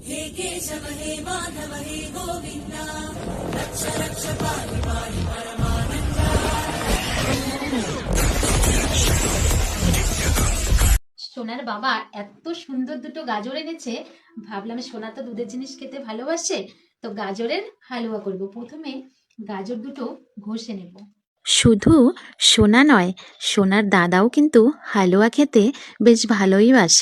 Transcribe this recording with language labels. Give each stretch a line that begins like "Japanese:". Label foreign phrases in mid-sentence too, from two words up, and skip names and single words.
Sanskrit: हे केशव हे माधव हे गोविन्द रक्ष रक्ष पाहि पाहि परमानन्द।
Bangla: সোনার বাবা এত সুন্দর দুটো গাজর এনেছে, ভাবলাম সোনা তো দুধের জিনিস খেতে ভালোবাসে, তো গাজরের হালুয়া করব। প্রথমে গাজর দুটো ঘষে নেব। শুধু সোনা নয়, সোনার দাদাও কিন্তু হালুয়া খেতে বেশ ভালোই বাসে।